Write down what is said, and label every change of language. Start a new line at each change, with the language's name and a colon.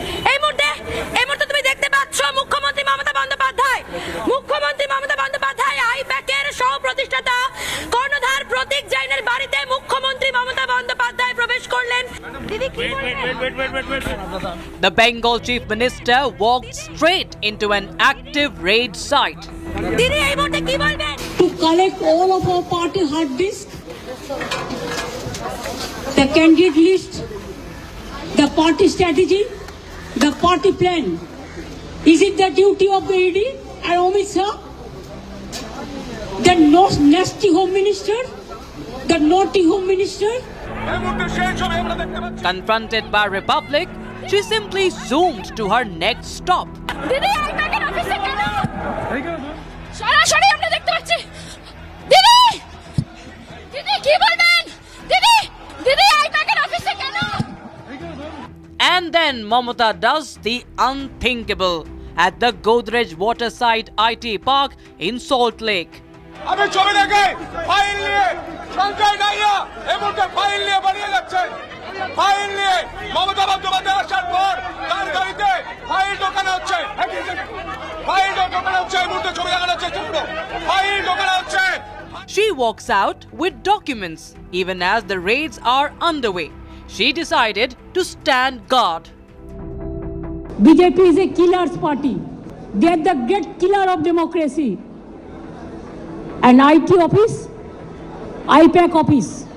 Bangla: এই মুহূর্তে তুমি দেখতে পাচ্ছ মুখ্যমন্ত্রী মমতা বন্দ্যোপাধ্যায় প্রতিষ্ঠাতা কর্ণধার প্রতীক জৈনের বাড়িতে মুখ্যমন্ত্রী মমতা বন্দ্যোপাধ্যায় প্রবেশ করলেন। দিদি কি বলবেন?
English: The Bengal Chief Minister walked straight into an active raid site.
Bangla: দিদি এই মুহূর্তে কি বলবেন?
English: To collect all of our party hard disk, the candidate list, the party strategy, the party plan. Is it the duty of the ED and Amit Shah, the nasty home minister, the naughty home minister? Confronted by Republic, she simply zoomed to her next stop.
Bangla: দিদি আইপ্যাকের অফিসে কেন? সরাসরি আমরা দেখতে পাচ্ছি। দিদি দিদি কি বলবেন? দিদি দিদি আইপ্যাকের অফিসে কেন?
English: And then Mamata does the unthinkable at the Godrej Waterside IT Park in Salt Lake.
Bangla: আমি ছবি দেখে ফাইল নিয়ে সঞ্জয় নাইয়া এই মুহূর্তে ফাইল নিয়ে বাড়িয়ে যাচ্ছেন। ফাইল নিয়ে মমতা বন্দ্যোপাধ্যায় আসার পর তার গাড়িতে ফাইল ঢোকানো হচ্ছে। ফাইল ঢোকানো হচ্ছে এই মুহূর্তে ছবি দেখানো হচ্ছে। ফাইল ঢোকানো হচ্ছে।
English: She walks out with documents even as the raids are underway. She decided to stand guard. BJP is a killer's party. They are the great killer of democracy. An IT office, IPAC office.